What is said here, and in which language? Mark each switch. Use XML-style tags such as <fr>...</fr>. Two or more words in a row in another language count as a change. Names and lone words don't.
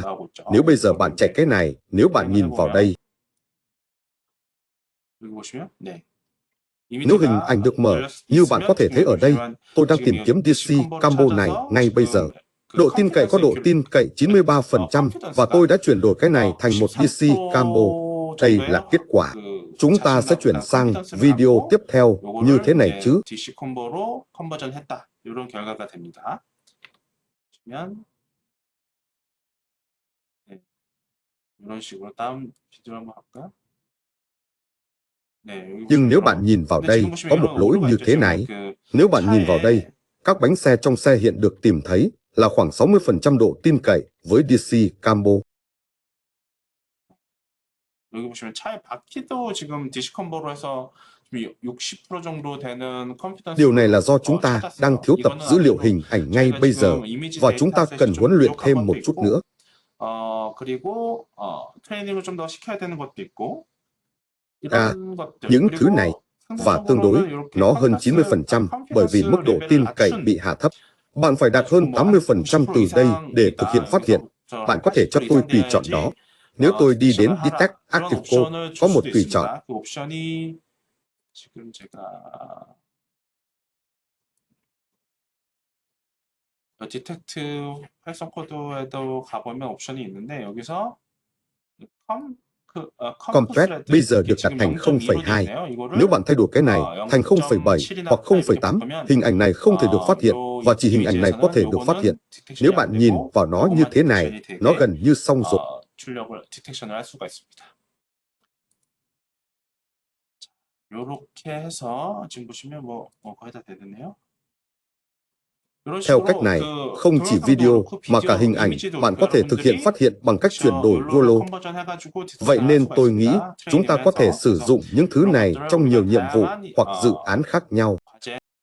<vi>Nếu bây giờ bạn chạy cái này, nếu bạn nhìn vào đây, nếu hình ảnh được mở, như bạn có thể thấy ở đây, tôi đang tìm kiếm DC Combo này ngay bây giờ. Độ tin cậy có độ tin cậy 93% và tôi đã chuyển đổi cái này thành một DC Combo. Đây là kết quả. Chúng ta sẽ chuyển sang video tiếp theo như thế này chứ.</vi> <ko>DC 콤보로 컨버전했다. 이런 결과가 됩니다. 보시면 네, 이런 식으로 다음 비디오 한번 할까요?</ko> <vi>Nhưng nếu bạn nhìn vào đây, có một lỗi như thế này. Nếu bạn nhìn vào đây, các bánh xe trong xe hiện được tìm thấy là khoảng 60% độ tin cậy với DC Combo.</vi> <ko>여기 보시면 차의 바퀴도 지금 DC 콤보로 해서 60% 정도 되는 컨피던스.</ko> <vi>Điều này là do chúng ta đang thiếu tập dữ liệu hình ảnh ngay bây giờ và chúng ta cần huấn luyện thêm một chút nữa.</vi> <ko>그리고 트레이닝을 좀 더 시켜야 되는 것도 있고.</ko> <vi>Những thứ này và tương đối nó hơn 90% bởi vì mức độ tin cậy bị hạ thấp. Bạn phải đạt hơn 80% từ đây để thực hiện phát hiện. Bạn có thể cho tôi tùy chọn đó. Nếu tôi đi đến Detect Active Code, có một tùy chọn.</vi> <ko>지금 제가 디텍트 활성 코드에도 가보면 옵션이 있는데 여기서</ko> <vi>Compress bây giờ được đặt thành 0,2. Nếu bạn thay đổi cái này thành 0,7 hoặc 0,8, hình ảnh này không thể được phát hiện và chỉ hình ảnh này có thể được phát hiện. Nếu bạn nhìn vào nó như thế này, nó gần như xong rồi.</vi> <ko>디텍션을 할 수가 있습니다. 이렇게 해서 지금 보시면 뭐 거의 다 되겠네요.</ko> <vi>Theo cách này, không chỉ video mà cả hình ảnh bạn có thể thực hiện phát hiện bằng cách chuyển đổi Golo. Vậy nên tôi nghĩ chúng ta có thể sử dụng những thứ này trong nhiều nhiệm vụ hoặc dự án khác nhau.</vi>